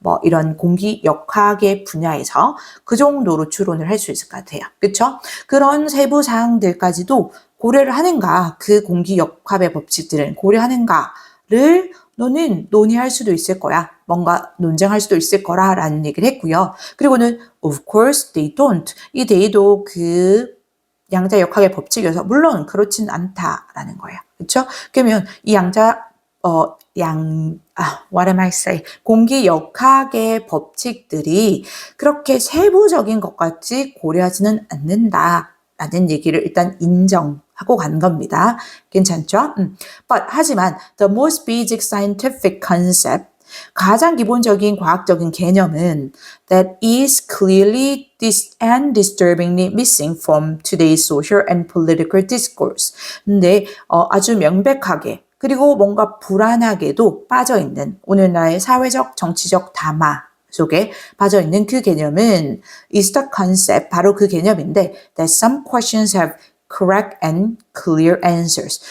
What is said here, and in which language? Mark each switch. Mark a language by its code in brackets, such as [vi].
[ko] 이런 공기역학의 분야에서 그 정도로 추론을 할 수 있을 것 같아요. 그렇죠? 그런 세부 사항들까지도 고려를 하는가, 그 공기역학의 법칙들은 고려하는가를 너는 논의할 수도 있을 거야. 뭔가 논쟁할 수도 있을 거라라는 얘기를 했고요. 그리고는 [en] of course they don't. [ko] 이 they도 그 양자 역학의 법칙이어서 물론 그렇진 않다라는 거예요. 그렇죠? 그러면 이 [en] what am I saying? [ko] 공기 역학의 법칙들이 그렇게 세부적인 것까지 고려하지는 않는다라는 얘기를 일단 인정하고 간 겁니다. 괜찮죠? 하지만 [en] the most basic scientific concept [ko] 가장 기본적인 과학적인 개념은 [en] that is clearly and disturbingly missing from today's social and political discourse. [ko] 근데 아주 명백하게 그리고 뭔가 불안하게도 빠져있는 오늘날의 사회적 정치적 담화 속에 빠져있는 그 개념은 [en] is the concept, [ko] 바로 그 개념인데 [en] that some questions have correct and clear answers.